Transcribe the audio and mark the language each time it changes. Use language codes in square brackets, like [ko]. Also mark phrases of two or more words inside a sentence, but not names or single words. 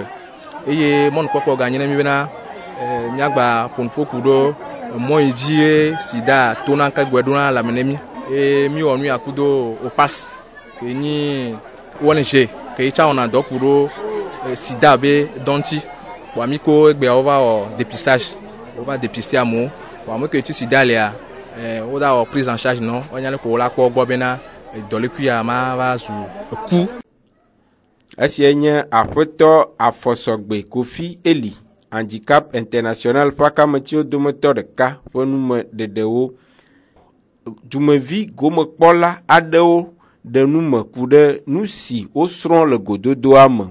[ee] eye mɔnukpɔkpɔ ganye ne mi bena miagba ƒonuƒo ku ɖo mɔ yi dzi sida tona kegbe ɖona lame ne mi eye mi wɔ nu ya kudo o pass ke nyi ONG ke yi tsa wɔna dɔ ku ɖo sida be dɔnti bon mi ko egbea wova wɔ dépistage wova dépister amewo bon ame ke tu sida lea woda wɔ [fr] prise en charge [ee] no wonya ne ko la kpɔ gbɔ bena dɔlekuia ma va zu eku. Esia nye aƒetɔ afɔsɔgbe Kofi Eli handicap international ƒe kametio dometɔ ɖeka ƒe nume ɖeɖewo. Dumevi gomekpɔla aɖewo ɖe nume ku ɖe nu si wosrɔ̃ le gododoa me.